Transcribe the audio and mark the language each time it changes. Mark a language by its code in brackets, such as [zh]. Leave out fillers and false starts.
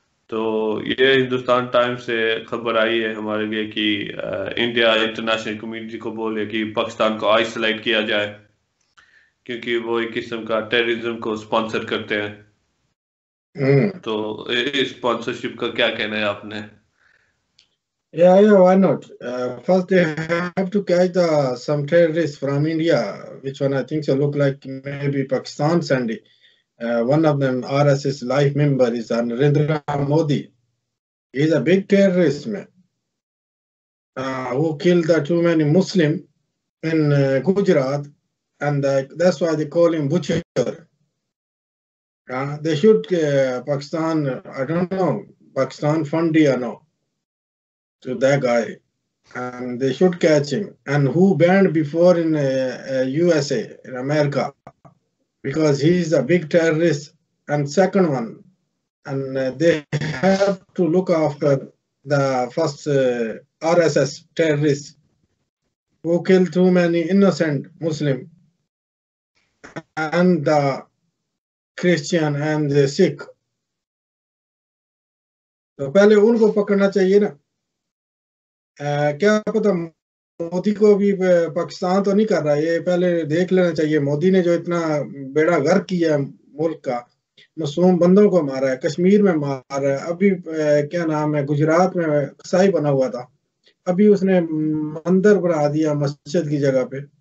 [ur] تو یہ ہندوستان ٹائمز سے خبر آئی ہے ہمارے لیے کہ انڈیا انٹرنیشنل کمیونٹی کو بولے کہ پاکستان کو آئسولیٹ کیا جائے کیونکہ وہ ایک قسم کا ٹیررزم کو اسپانسر کرتے ہیں. تو اس اسپانسرشپ کا کیا کہنا ہے آپ نے؟ [en] Yeah, why not? First, they have to catch some terrorists from India, which one I think so look like maybe Pakistan sending. One of them, RSS life member, is Narendra Modi. He's a big terrorist, man, who killed too many Muslims in Gujarat, and that's why they call him Butcher. They should Pakistan, I don't know, Pakistan fund or no, to that guy, and they should catch him. And who banned before in USA, in America, because he's a big terrorist. And second one, and they have to look after the first RSS terrorists who killed too many innocent Muslims and the Christian and the Sikh. [ur] تو پہلے ان کو پکڑنا چاہیے نا. کیا پتا مودی کو بھی پاکستان تو نہیں کر رہا, یہ پہلے دیکھ لینا چاہیے. مودی نے جو اتنا بیڑا غرق کیا ملک کا, معصوم بندوں کو مارا ہے, کشمیر میں مارا ہے, ابھی کیا نام ہے گجرات میں قصائی بنا ہوا تھا, ابھی اس نے مندر بنا دیا مسجد کی جگہ پہ.